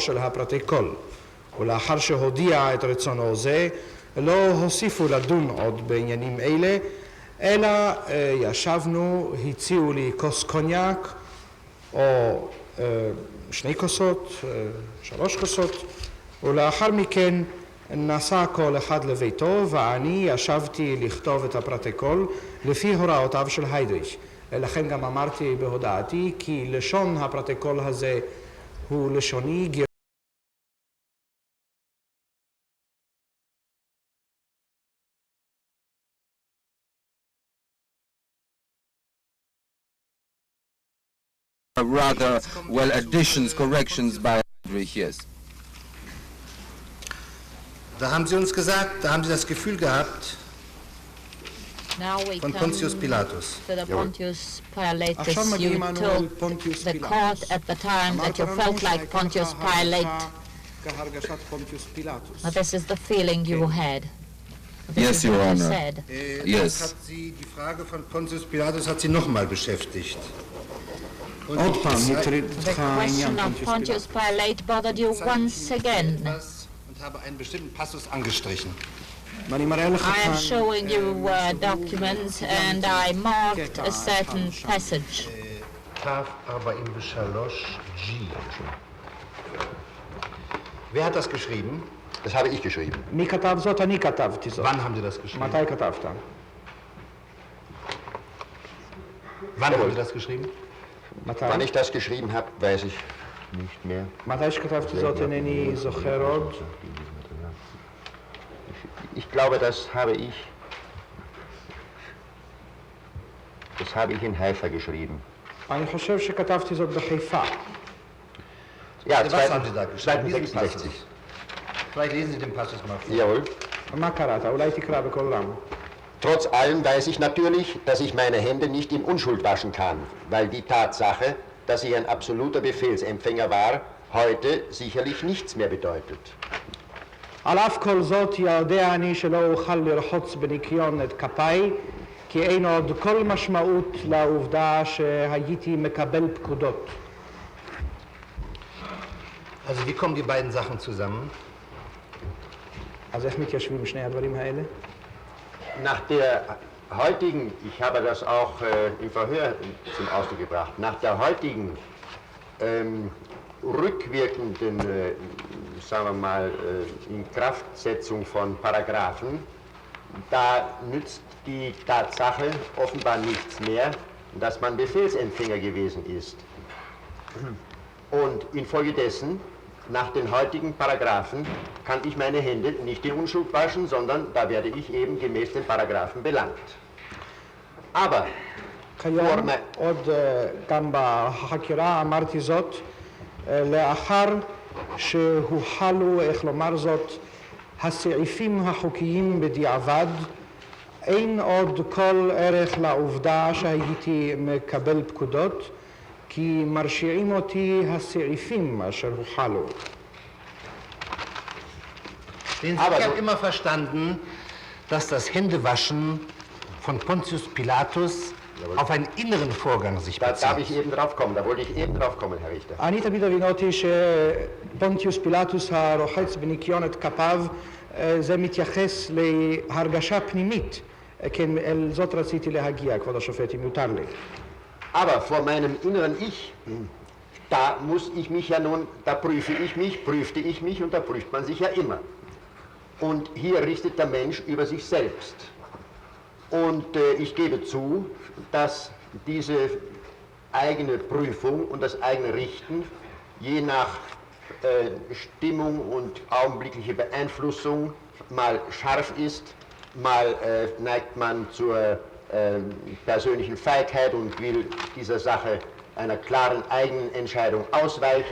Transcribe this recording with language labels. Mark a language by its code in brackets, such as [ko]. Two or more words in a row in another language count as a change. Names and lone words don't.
[he] של הפרוטוקול, ולאחר שהודיע את רצונו זה, לא הוסיפו לדון עוד בעניינים אלה, אלא ישבנו, הציעו לי כוס קוניאק, או 2 כוסות, 3 כוסות, ולאחר מכן נסע כל אחד לביתו, ואני ישבתי לכתוב את הפרוטוקול לפי הוראותיו של היידריך. לכן גם אמרתי בהודעתי כי לשון הפרוטוקול הזה הוא לשוני [en] rather well additions, corrections by Heinrich, yes. [de] Da haben Sie uns gesagt, da haben Sie das Gefühl gehabt, [en] Now we [de] von [en] come [de] Pontius Pilatus. [en] to the Pontius Pilatus. [he] עכשיו [en] You [he] מגיעים אנו אל [en] told [he] פונטיוס [en] the court [he] פילטוס. [en] at the time that you [he] אמרת [en] felt [he] לנו [en] like [he] שהייתה [en] Pontius [he] לך [en] Pilate. [he] כהרגשת פונטיוס פילטוס. [en] Now this is the feeling you had. This Yes, is Your what you Honor. said. Yes. [de] Hat Sie, die Frage von Pontius Pilatus hat Sie nochmal beschäftigt. Und [he] עוד פעם, [de] ich [he] הטריד [en] The [he] אותך העניין [en] question of [he] פונטיוס [en] Pontius [he] פילטוס. [en] Pilate bothered you once again. [de] und habe einen bestimmten Passus angestrichen. [he] ואני מראה לך [en] I am [he] כאן [en] showing you documents and I marked a certain passage. [de] Taf 43 G. Wer hat das geschrieben? Das habe ich geschrieben. [he] מי כתב זאת? אני כתבתי זאת. [de] Wann haben Sie das geschrieben? [he] מתי כתבת? [de] Wann haben Sie das geschrieben? [he] מתי? [de] Wann ich das geschrieben habe, weiß ich nicht mehr. [he] מתי שכתבתי זאת אינני זוכר עוד. [de] Ich glaube, das habe ich in Haifa geschrieben. [he] אני חושב שכתבתי זאת בחיפה. [de] Ja, Was haben Sie da geschrieben? Diesen 266. Passus. Vielleicht lesen Sie den Passus mal vor. Jawohl. [he] מה קראת? אולי תקרא בקול רם. [de] Trotz allem weiß ich natürlich, dass ich meine Hände nicht in Unschuld waschen kann, weil die Tatsache, dass ich ein absoluter Befehlsempfänger war, heute sicherlich nichts mehr bedeutet. [he] על אף כל זאת יודע אני שלא אוכל לרחוץ בניקיון את כפיי, כי אין עוד כל משמעות לעובדה שהייתי מקבל פקודות. [de] Also wie kommen die beiden Sachen zusammen? [he] אז איך מתיישבים שני הדברים האלה? [de] Nach der heutigen, ich habe das auch im Verhör zum Ausdruck gebracht, nach der heutigen rückwirkenden, sagen wir mal, Inkraftsetzung von Paragraphen, da nützt die Tatsache offenbar nichts mehr, dass man Befehlsempfänger gewesen ist. Und infolgedessen, nach den heutigen Paragraphen, kann ich meine Hände nicht in Unschuld waschen, sondern da werde ich eben gemäß den Paragraphen belangt. Aber, [he] כיום עוד גם בחקירה אמרתי זאת, לאחר שהוחלו, איך לומר זאת, הסעיפים החוקיים בדיעבד, אין עוד כל ערך לעובדה שהייתי מקבל פקודות, כי מרשיעים אותי הסעיפים אשר הוחלו. [de] Ich habe immer verstanden, dass das Händewaschen von Pontius Pilatus auf einen inneren Vorgang sich da darf bezieht. ich eben drauf kommen, da wollte ich eben drauf kommen, Herr Richter. [he] אני תמיד הבינותי שפונטיוס פילטוס הרוחץ בניקיון את כפיו, זה מתייחס להרגשה פנימית, כן, אל זאת רציתי להגיע, כבוד השופט, אם יותר לי. [de] Aber vor meinem inneren Ich, da muss ich mich ja nun, da prüfte ich mich und da prüft man sich ja immer. Und hier richtet der Mensch über sich selbst. Und ich gebe zu, dass diese eigene Prüfung und das eigene Richten je nach Stimmung und augenblickliche Beeinflussung mal scharf ist, mal neigt man zur persönlichen Feigheit und will dieser Sache einer klaren eigenen Entscheidung ausweichen.